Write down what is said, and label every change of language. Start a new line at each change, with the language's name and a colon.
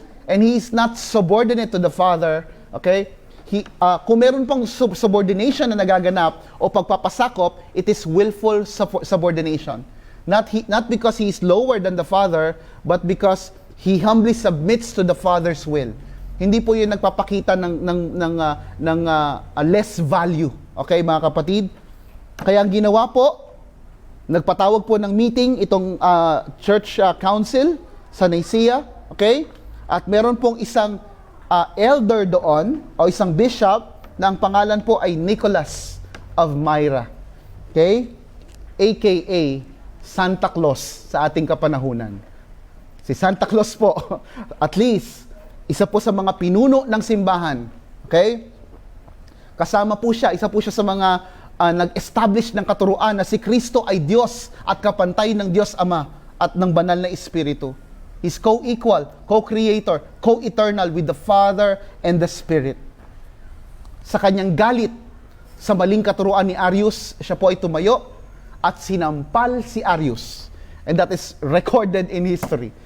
English: And He is not subordinate to the Father, okay?
Filipino: Kung meron pang subordination na nagaganap o pagpapasakop,
English: it is willful subordination. Not because He is lower than the Father, but because He humbly submits to the Father's will.
Filipino: Hindi po yun nagpapakita ng less value. Okay, mga kapatid? Kaya ang ginawa po, nagpatawag po ng meeting itong church council sa Nicaea. Okay? At meron pong isang elder doon, o isang bishop, na ang pangalan po ay Nicholas of Myra. Okay? AKA Santa Claus sa ating kapanahunan. Si Santa Claus po, at least, isa po sa mga pinuno ng simbahan. Okay? Kasama po siya, isa po siya sa mga nag-establish ng katuruan na si Kristo ay Diyos at kapantay ng Diyos Ama at ng banal na Espiritu.
English: He's co-equal, co-creator, co-eternal with the Father and the Spirit.
Filipino: Sa kanyang galit sa maling katuruan ni Arius, siya po ay tumayo at sinampal si Arius.
English: And that is recorded in history.